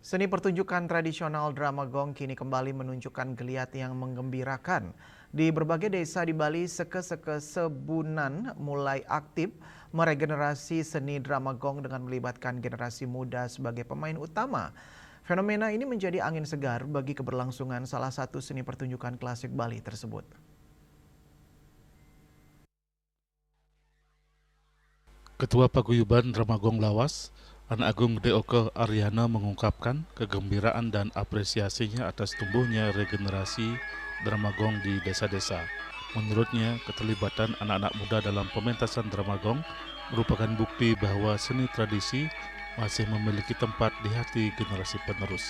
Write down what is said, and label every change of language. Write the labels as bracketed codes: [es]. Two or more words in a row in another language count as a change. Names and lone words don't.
[id] Seni pertunjukan tradisional drama gong kini kembali menunjukkan geliat yang menggembirakan. Di berbagai desa di Bali, seke-seke Sebunan mulai aktif meregenerasi seni drama gong dengan melibatkan generasi muda sebagai pemain utama. Fenomena ini menjadi angin segar bagi keberlangsungan salah satu seni pertunjukan klasik Bali tersebut. Ketua Paguyuban Dramagong Lawas, Anak Agung Deoke Aryana mengungkapkan kegembiraan dan apresiasinya atas tumbuhnya regenerasi Dramagong di desa-desa. Menurutnya, keterlibatan anak-anak muda dalam pementasan Dramagong merupakan bukti bahwa seni tradisi masih memiliki tempat di hati generasi penerus.